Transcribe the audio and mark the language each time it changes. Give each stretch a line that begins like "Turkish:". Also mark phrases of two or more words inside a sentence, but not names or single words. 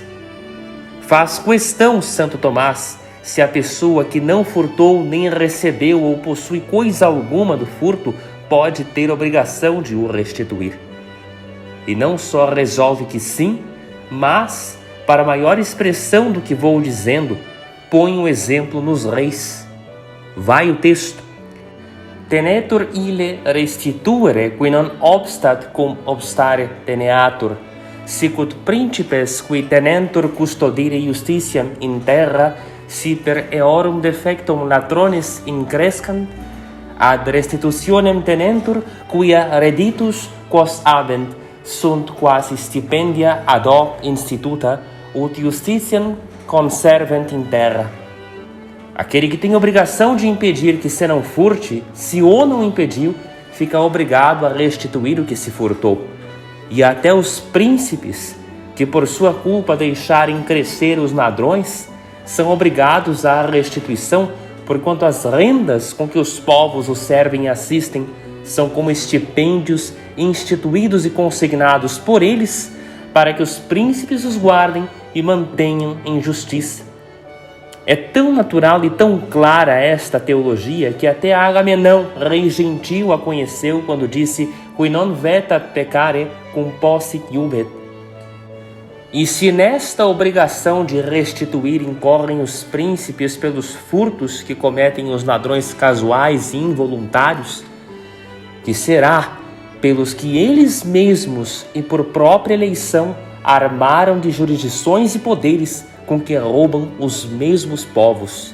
Portuguese: Faz questão Santo Tomás se a pessoa que não furtou nem recebeu ou possui coisa alguma do furto pode ter obrigação de o restituir. E não só resolve que sim, mas, para maior expressão do que vou dizendo, põe o exemplo nos reis. Vai o texto.
Latin: Tenetur ille restituere qui non obstat cum obstare teneatur, sicut principes qui tenentur custodire justitiam in terra, si per eorum defectum ladrones increscant, ad restitutionem tenentur, quia reditus quos habent, sunt quasi stipendia ad hoc instituta, ut justitiam conservent in terra.
Portuguese: Aquele que tem obrigação de impedir que se não furte, se o não impediu, fica obrigado a restituir o que se furtou. E até os príncipes, que por sua culpa deixarem crescer os ladrões, são obrigados à restituição, porquanto as rendas com que os povos os servem e assistem são como estipêndios instituídos e consignados por eles, para que os príncipes os guardem e mantenham em justiça. É tão natural e tão clara esta teologia que até Agamenão, rei gentil, a conheceu quando disse
Latin: «Qui non vetat peccare cum possit iubet».
Portuguese: E se nesta obrigação de restituir incorrem os príncipes pelos furtos que cometem os ladrões casuais e involuntários, que será pelos que eles mesmos e por própria eleição armaram de jurisdições e poderes com que roubam os mesmos povos.